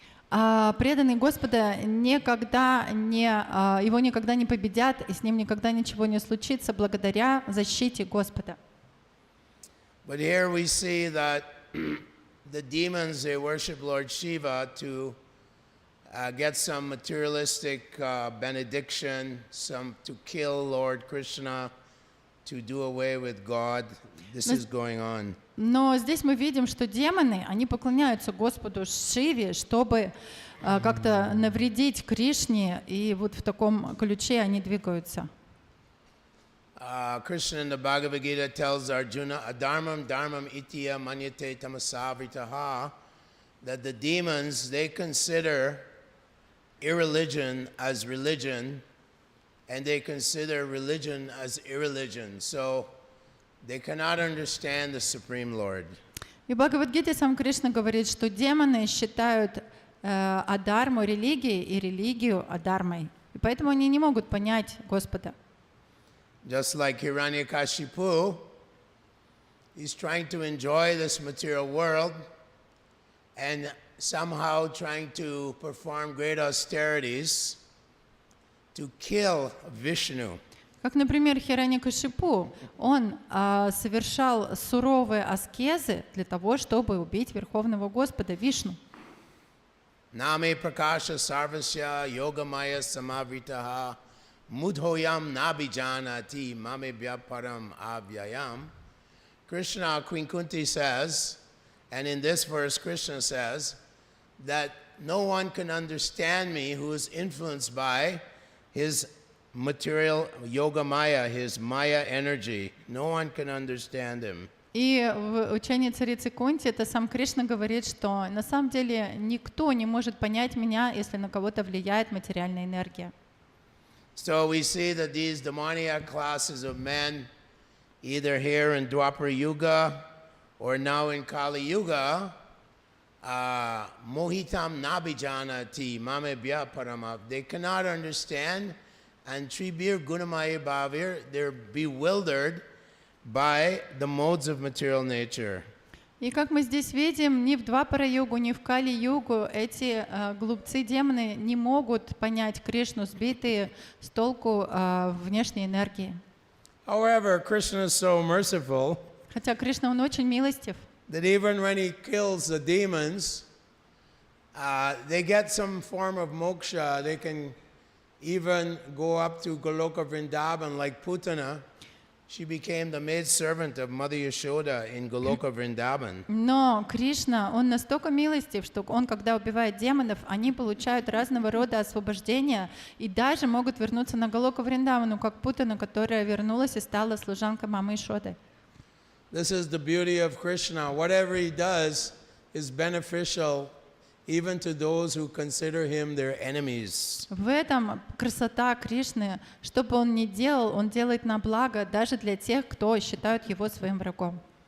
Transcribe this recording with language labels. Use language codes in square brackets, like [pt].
[ru] Преданный Господа его никогда не победят, и с ним никогда ничего не случится благодаря защите Господа. [en] But here we see that the demons, they worship Lord Shiva to get some materialistic benediction, to kill Lord Krishna, to do away with God. This is going on. [ru] Но здесь мы видим, что демоны, они поклоняются Господу Шиве, чтобы как-то навредить Кришне, и вот в таком ключе они двигаются. [en] Krishna in the Bhagavad Gita tells Arjuna, [sa] adharmam dharmam itiya manyate tamasavritaha, [en] that the demons, they consider irreligion as religion, and they consider religion as irreligion. So they cannot understand the Supreme Lord. [ru] И в Бхагавад-гите сам Кришна говорит, что демоны считают адхарму религией и религию адхармой. И поэтому они не могут понять Господа. [en] Just like Hiranyakashipu, he's trying to enjoy this material world and somehow trying to perform great austerities to kill Vishnu. [ru] Как, например, Хираньякашипу, он совершал суровые аскезы для того, чтобы убить Верховного Господа Вишну. [sa] Name prakasha sarvasya yogamaya samavritaha mudhoyam nabijanati mame vyaparam avyayam. [en] Krishna, Queen Kunti says, and in this verse Krishna says, that no one can understand me who is influenced by his material yoga maya, his maya energy. No one can understand him. [ru] И в учении царицы Кунти это сам Кришна говорит, что на самом деле никто не может понять меня, если на кого-то влияет материальная энергия. [en] So we see that these demoniac classes of men, either here in Dwapara Yuga or now in Kali Yuga, [sa] mohitam nabijanati mame vyaparama, [en] they cannot understand, and [sa] tribir gunamaya bhavir, [en] they're bewildered by the modes of material nature. [ru] И как мы здесь видим, ни в Двапара-югу, ни в Кали-югу эти глупцы-демоны не могут понять Кришну, сбитые с толку внешней энергии. [en] However, Krishna is so merciful [ru] Хотя Кришна, он очень милостив, [en] that even when he kills the demons, they get some form of moksha. They can even go up to Goloka Vrindavan like Putana. She became the maid servant of Mother Yashoda in Goloka Vrindavan. [ru] но Кришна, он настолько милостив, что он, когда убивает демонов, они получают разного рода освобождения и даже могут вернуться на Галока Вриндавану, как Путана, которая вернулась и стала служанкой мамы Ишоды. [en] This is the beauty of Krishna. Whatever he does is beneficial even to those who consider him their enemies. [ru] В этом красота Кришны. Что бы он ни делал, он делает на благо даже для тех, кто считают его своим врагом.